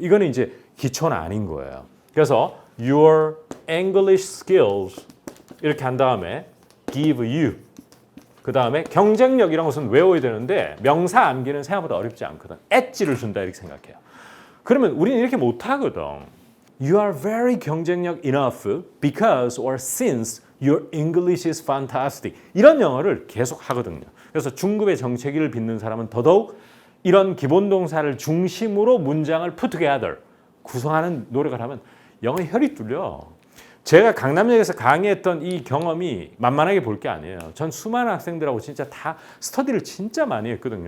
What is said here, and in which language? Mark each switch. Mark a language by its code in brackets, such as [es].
[ko] 이거는 이제 기초는 아닌 거예요. 그래서 [en] your English skills [ko] 이렇게 한 다음에 [en] give you [ko] 그 다음에 경쟁력 이런 것은 외워야 되는데 명사 암기는 생각보다 어렵지 않거든. 엣지를 준다 이렇게 생각해요. 그러면 우리는 이렇게 못하거든. [en] You are very 경쟁력 enough because or since your English is fantastic. [ko] 이런 영어를 계속 하거든요. 그래서 중급의 정체기를 빚는 사람은 더더욱 이런 기본 동사를 중심으로 문장을 [en] put together [ko] 구성하는 노력을 하면 영어의 혈이 뚫려. 제가 강남역에서 강의했던 이 경험이 만만하게 볼 게 아니에요. 전 수많은 학생들하고 진짜 다 스터디를 진짜 많이 했거든요.